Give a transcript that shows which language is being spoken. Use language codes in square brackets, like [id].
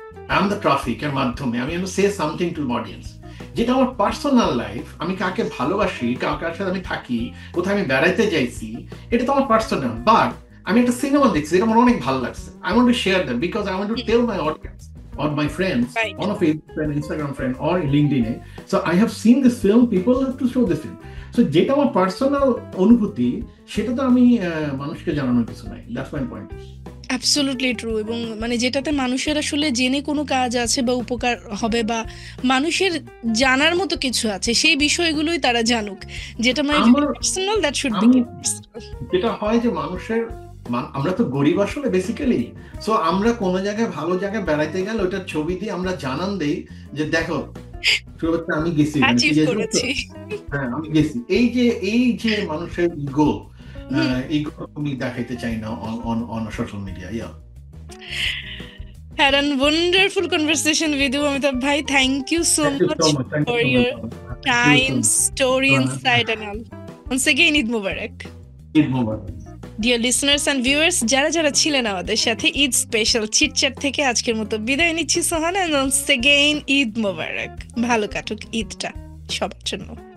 [en] I am the traffic [bn] এর মাধ্যমে আমি [en] say something to audience, [bn] যেটা আমার [en] Personal life. [bn] আমি কাকে ভালোবাসি, কার সাথে আমি থাকি, কোথায় আমি বেড়াইতে যাইছি, এটা তো আমার পার্সোনাল। বাট আমি একটা সিনেমা দেখছি, এটা আমার অনেক ভালো লাগছে, [en] I want to share that because I want to tell my audience or my friends, Right. on a Facebook friend, Instagram friend, or LinkedIn। So I have seen this film, people have to show this film। [bn] So যেটা আমার personal অনুভূতি, সেটা তো আমি মানুষকে জানানোর কিছু নাই। [en] That's my point। Absolutely true. [bn] এবং মানে যেটাতে মানুষের আসলে জেনে কোনো কাজ আছে বা উপকার হবে বা মানুষের জানার মতো কিছু আছে, সেই বিষয়গুলোই তারা জানুক, যেটা মানে আমার- [en] Personal, that should be. [bn] যেটা হয় যে মানুষের আমরা তো গরিব আসলে বেসিক্যালি। সো আমরা কোনো জায়গায় ভালো জায়গায় বেড়াইতে গেলে ওটার ছবি দিয়ে আমরা জানান দেই যে দেখো আমি গেছি, অ্যাচিভ করেছি। হ্যাঁ আমি গেছি। এই যে মানুষের ইগো, ইগো আমি দেখাইতে চাই না [en] On social media. Had a wonderful conversation with you, Amitabh Bhai. Thank you so much for your time, story, insight and all. Once again, Eid Mubarak. Eid Mubarak. Dear listeners and viewers, [bn] যারা যারা ছিলেন আমাদের সাথে Eid special chit-chat থেকে আজকের মতো বিদায় নিচ্ছি Sohana, [en] and once again Eid Mubarak. [bn] ভালো কাটুক ঈদটা সবার জন্য।